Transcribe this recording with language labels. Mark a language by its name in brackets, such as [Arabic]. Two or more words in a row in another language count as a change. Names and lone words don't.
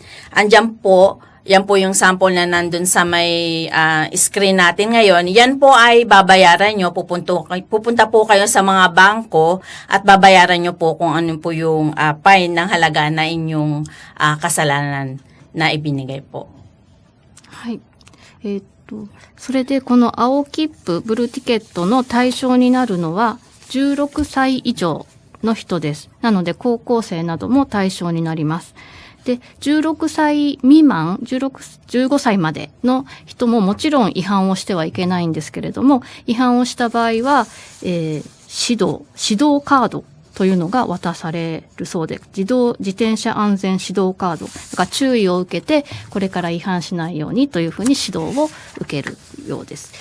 [Filipino] Andyan po, yan po yung sample na nandun sa may screen natin ngayon. Yan po ay babayaran nyo. Pupunta po kayo sa mga bangko at babayaran nyo po kung ano po yung fine ng halaga na inyong kasalanan na ibinigay po. [Japanese] はい。それでこの青切符、ブルーティケットの対象になるのは16歳以上の人です。なので高校生なども対象になります。で、16歳未満、15歳までの人ももちろん違反をしてはいけないんですけれども、違反をした場合は、指導カードというのが渡されるそうで、自転車安全指導カード、だから注意を受けて、これから違反しないようにというふうに指導を受けるようです。